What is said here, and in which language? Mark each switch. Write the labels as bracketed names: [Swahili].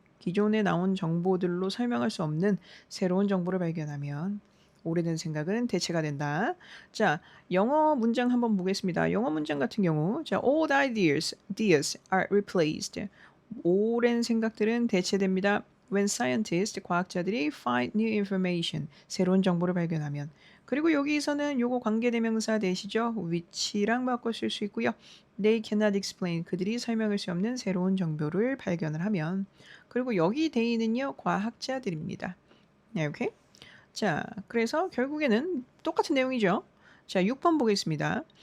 [Korean] 기존에 나온 정보들로 설명할 수 없는 새로운 정보를 발견하면 오래된 생각은 대체가 된다. 자, 영어 문장 한번 보겠습니다. 영어 문장 같은 경우, 자, [English] old ideas are replaced. [Korean] 오랜 생각들은 대체됩니다. [English] When scientists, [Korean] 과학자들이 [English] find new information, [Korean] 새로운 정보를 발견하면. 그리고 여기서는 요거 관계대명사 대시죠. which랑 바꿔 쓸 수 있고요. [English] They cannot explain, [Korean] 그들이 설명할 수 없는 새로운 정보를 발견을 하면. 그리고 여기 they는요, 과학자들입니다. 네, 오케이? 자, 그래서 결국에는 똑같은 내용이죠. 자, 6번 보겠습니다.